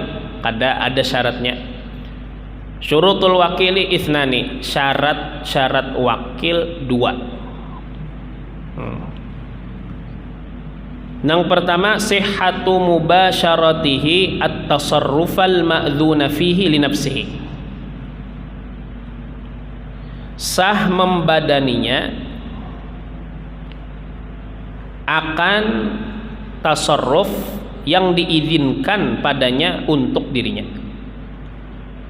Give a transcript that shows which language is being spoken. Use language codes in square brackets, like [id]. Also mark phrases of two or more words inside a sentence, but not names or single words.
[bjn] Ada syaratnya. [ar] شروط الوكيل اثنان, [bjn] syarat wakil 2. Yang pertama [ar] صحة مباشرته التصرف المأذون فيه لنفسه. [bjn] Sah membadaninya akan tasarruf yang diizinkan padanya untuk dirinya.